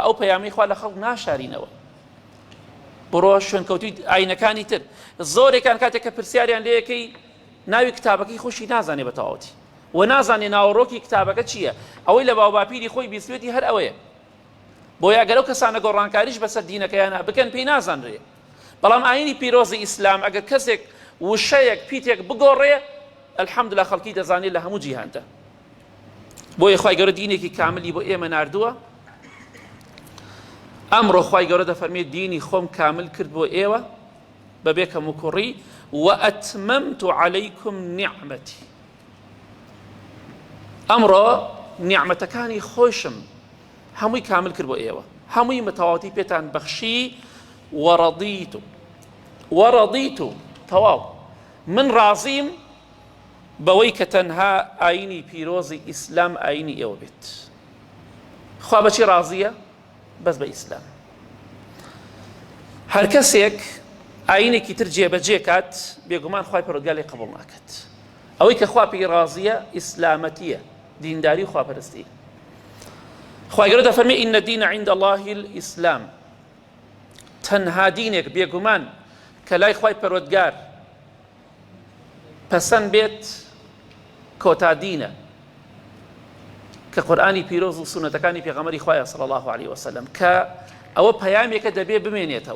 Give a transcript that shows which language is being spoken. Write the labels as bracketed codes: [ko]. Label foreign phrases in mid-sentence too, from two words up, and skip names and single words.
[ckb] ئەو پەیامەی خوا لە خەڵک ناشارینەوە بڕۆ شوێنکەوتوی ئاینەکانی تر زۆرێکان کاتێک کە پرسیاریان لێەکەی ناوی کتابەکەی خۆشی نازانێ بە تەواوەتی و نازانێ ناوەڕۆکی کتابەکە چییە ئەوەی لە باوباپیری خۆی بیستوێتی هەر ئەوەیە بۆیە ئەگەر ئەو کەسانە گۆڕانکاریش بەسەر دینەکەیانە بکەن پێی نازانرێ بەڵام ئاینی پیرۆزی ئیسلام ئەگەر کەسێک وشەیەک پیتێک بگۆڕێ الحەمدوللا خەڵکی دەزانێت لە هەموو جیهاندا بۆیە خوای گەورە دینێکی کاملی بۆ ئێمە ناردووە ئەمڕۆ خوای گەورە دەفەرمێت دینی خۆم کامل کرد بۆ ئێوە بەبێ کەم و کوڕی [ar] وأتممت عليكم نعمتي [ckb] ئەمڕۆ نیعمەتەکانی خۆشم هەمووی کامل کرد بۆ ئێوە هەمووی متەواتی پێتان بەخشی وەڕەضیت تەواو من ڕازیم بەوەی کە تەنها ئاینی پیرۆزی ئیسلام ئاینی ئێوە بێت خوا بەچی ڕازیە بەس بە ئیسلام هەر کەسێک ئاینێکی تر جێبەجێ کات بێگومان خوای پەروەردگار لێی قبوڵ ناکات ئەوەی کە خوا پێی ڕازیە ئیسلامەتیە دینداری و خواپەرستی خوای گەورە دەفەرمێ [ar] ئین الدین عند الله الئیسلام [ckb] تەنها دینێک بێگومان کە لای خوای پەروەردگار پەسەند بێت کۆتا دینە کە قورئانی پیرۆز و سونەتەکانی پێغەمبەری خوایە [ar] صلی الله عليه وسلم [ckb] کە ئەوە پەیامێکە دەبێ بمێنێتەوە